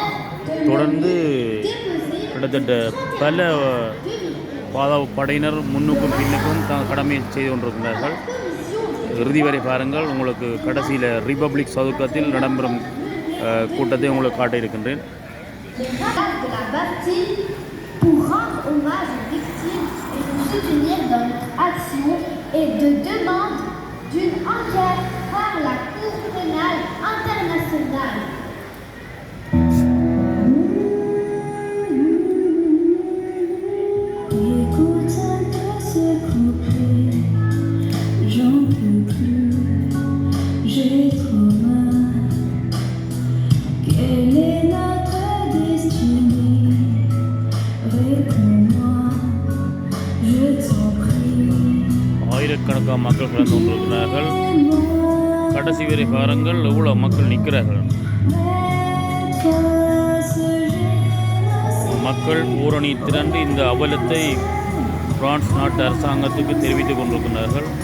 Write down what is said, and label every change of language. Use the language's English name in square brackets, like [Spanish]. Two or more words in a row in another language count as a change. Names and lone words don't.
[Tamil] தொடர்ந்து கிட்டத்தட்ட பல பாதுகாப்பு படையினர் முன்னுக்கும் பின்னுக்கும் கடமையை செய்து கொண்டிருக்கின்றார்கள். இறுதி வரை பாருங்கள். உங்களுக்கு கடைசியில் ரிபப்ளிக் சதுக்கத்தில் நடைபெறும் கூட்டத்தை உங்களுக்கு காட்ட இருக்கின்றேன். [French] Pour rendre hommage aux victimes et nous soutenir dans notre action et de demande d'une enquête par la Cour pénale internationale. Écoute un peu ce couplet, j'en peux plus, j'ai trop mal. Quelle est notre destinée? Réponds-moi, je t'en prie. [Tamil] ஆயிரக்கணக்கான மக்கள் கலந்து கொண்டிருக்கிறார்கள். கடைசி வரை பாருங்கள் எவ்வளோ மக்கள் நிற்கிறார்கள். மக்கள் ஊரணி திரண்டு இந்த அவலத்தை பிரான்ஸ் நாட்டு அரசாங்கத்துக்கு தெரிவித்துக் கொண்டிருக்கிறார்கள்.